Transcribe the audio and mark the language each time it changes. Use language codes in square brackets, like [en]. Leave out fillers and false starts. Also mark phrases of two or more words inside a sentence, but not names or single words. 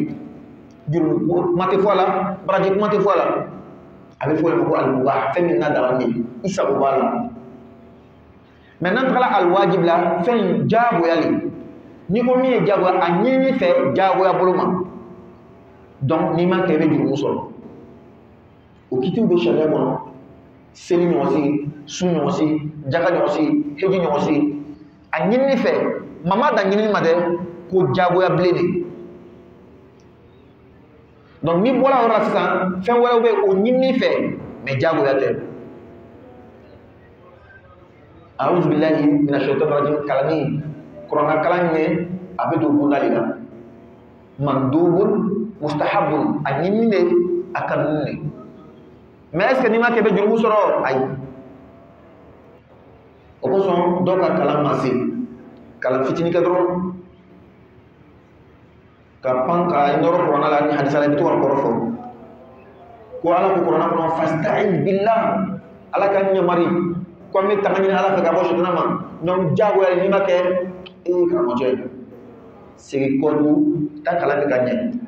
[bm] yen juru kuma tɛ fɔ a la baraji kuma tɛ fɔ a la a bɛ fɔ o de ma ko almubah fɛn min n'a dagani de i sago b'a la mɛ n'an tagala alwajib la fɛn jagoyali n'i ko min ye jagoya a ɲini fɛ jagoya bolo ma donc n'i ma kɛ i bɛ juru sɔrɔ o kitiw bɛ sariya kɔnɔ seli ɲɔgɔn si su ɲɔgɔn si jaka ɲɔgɔn si heji ɲɔgɔn si a ɲinini fɛ mama da ɲinini ma dɛ ko jagoya bilen de donc n'i bɔra yɔrɔ la sisan fɛn wɛrɛw bɛ o ɲinini fɛ mais jagoya tɛ [ar] أعوذ بالله من الشيطان الرجيم [bm] kalani kuranna kalan ye a bɛ don bunda de la [ar] مندوب مستحب [bm] a ɲinini de a kanuni de [fr] mais est ce que [bm] n'i ma kɛ i bɛ jurumu sɔrɔ ayi o kosɔn dɔw ka kalan ma se kalan fitinin kɛ dɔrɔn ka pan ka nɔrɔ kuranna la ni hadisa la i bɛ to ka kɔrɔ fɔ ko ala ko kuranna kɔnɔ [ar] فاستعن بالله [bm] ala ka ɲamari ko an bɛ taga ɲini ala fɛ ka bɔ sitana ma donc jagoya n'i ma kɛ karamɔgɔ segin kɔ tugun taa kalan kɛ ka ɲɛ